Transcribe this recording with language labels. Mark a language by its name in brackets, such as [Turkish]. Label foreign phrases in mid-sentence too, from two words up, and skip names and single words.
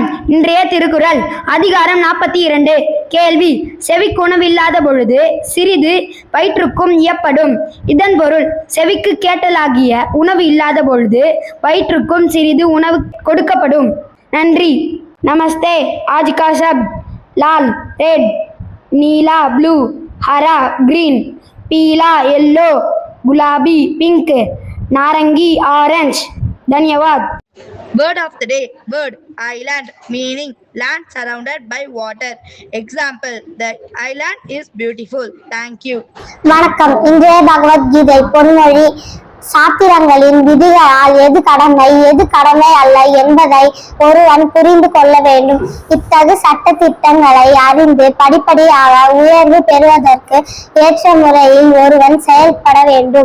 [Tamil] இன்றைய திருக்குறள் அதிகாரம் 42. கேள்வி. செவிக்கு உணவில்லாத பொழுது சிறிது வயிற்றுக்கும் இயப்படும். இதன் பொருள், செவிக்கு கேட்டலாகிய உணவு இல்லாத பொழுது வயிற்றுக்கும் சிறிது உணவு கொடுக்கப்படும். நன்றி. நமஸ்தே. [Hindi] आज का शब्द लाल रेड, नीला ब्लू, हरा ग्रीन, पीला येलो, गुलाबी पिंक, नारंगी ऑरेंज. धन्यवाद. [English] Word of the day. Word island, meaning land surrounded by water. Example, the island is beautiful. Thank you. [Tamil] வணக்கம். இன்றைய பகவத்கீதை பொன்மொழி. சாத்திரங்களின் விதிகளால் எது கடமை எது கடமை அல்ல என்பதை ஒருவன் புரிந்து கொள்ள வேண்டும். இத்தகு சட்ட திட்டங்களை அறிந்து படிப்படியாக உயர்வு பெறுவதற்கு ஏற்ற முறையில் ஒருவன் செயல்பட வேண்டும்.